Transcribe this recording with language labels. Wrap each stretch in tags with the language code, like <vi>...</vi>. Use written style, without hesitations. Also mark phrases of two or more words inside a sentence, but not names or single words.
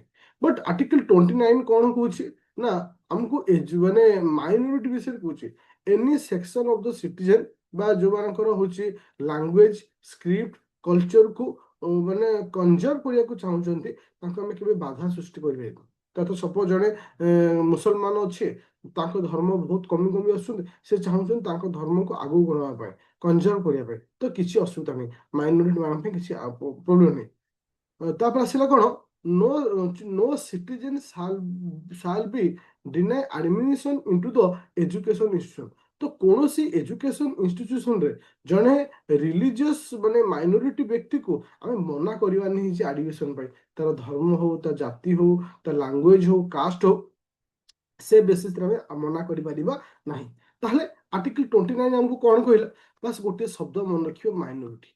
<or>ବଟ୍ ଆର୍ଟିକଲ 29 କ'ଣ କହୁଛି ନା ଆମକୁ ମାନେ ମାଇନୋରିଟି ବିଷୟରେ କହୁଛି</or> <en>any section of the citizen,</en> <or>ବା ଯୋଉମାନଙ୍କର ହଉଛି ଲାଙ୍ଗୁଏଜ, ସ୍କ୍ରିପ୍ଟ, କଲଚରକୁ ମାନେ କନଜର୍ଭ କରିବାକୁ ଚାହୁଁଛନ୍ତି, ତାଙ୍କୁ ଆମେ କେବେ ବାଧା ସୃଷ୍ଟି କରିପାରିବା। ତ ସପୋଜ ଜଣେ ମୁସଲମାନ ଅଛି, ତାଙ୍କ ଧର୍ମ ବହୁତ କମି କମି ଆସୁଛନ୍ତି, ସେ ଚାହୁଁଛନ୍ତି ତାଙ୍କ ଧର୍ମକୁ ଆଗକୁ ବଢ଼ାଇବା ପାଇଁ, କନଜର୍ଭ କରିବା ପାଇଁ, ତ କିଛି ଅସୁବିଧା ନାହିଁ, ମାଇନୋରିଟି ମାନଙ୍କ ପାଇଁ କିଛି ପ୍ରୋବ୍ଲେମ ନାହିଁ। ତାପରେ ଆସିଲା କ'ଣ,</or> <en>no no citizen shall be deny admission into the education institution।</en> <or>ତ କୌଣସି</or> <en>education institutionରେ</en> <or>ଜଣେ ରିଲିଜିୟସ୍ ମାନେ ମାଇନୋରିଟି ବ୍ୟକ୍ତିକୁ ଆମେ ମନା କରିବା ନାହିଁ ଯେ ଆଡମିସନ ପାଇଁ, ତାର ଧର୍ମ ହଉ, ତା ଜାତି ହଉ, ତା ଲାଙ୍ଗୁଏଜ ହଉ, କାଷ୍ଟ ହଉ, ସେ ବେସିସରେ ଆମେ ମନା କରିପାରିବା ନାହିଁ। ତାହେଲେ ଆର୍ଟିକଲ 29 ଆମକୁ କ'ଣ କହିଲା? ବାସ୍ ଗୋଟିଏ ଶବ୍ଦ ମନେ ରଖିବ, ମାଇନୋରିଟି।</or>